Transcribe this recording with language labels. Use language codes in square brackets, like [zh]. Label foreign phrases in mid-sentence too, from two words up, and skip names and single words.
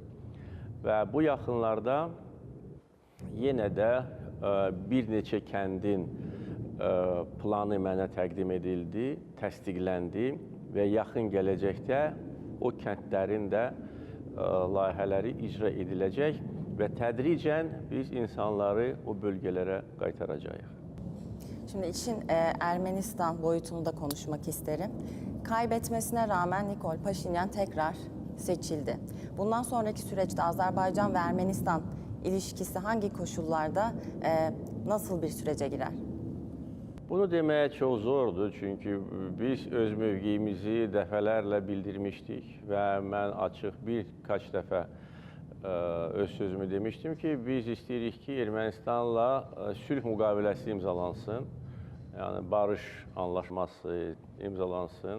[az] Və bu yaxınlarda yenə də bir neçə kəndin planı mənə təqdim edildi, təsdiqləndi və yaxın gələcəkdə o kəndlərin də layihələri icra ediləcək və tədricən biz insanları o bölgələrə qaytaracağıq. [tr] Şimdi işin Ermenistan boyutunu da konuşmak isterim. Kaybetmesine rağmen Nikol Paşinyan tekrar seçildi. Bundan sonraki süreçte Azerbaycan ve Ermenistan ilişkisi hangi koşullarda nasıl bir sürece girer? [az] Bunu deməyə çox zordur, çünki biz öz mövqeyimizi dəfələrlə bildirmişdik və mən açıq birkaç dəfə öz sözümü demişdim ki, biz istəyirik ki, Ermənistanla sülh müqaviləsi imzalansın, yəni [tr] barış anlaşması imzalansın.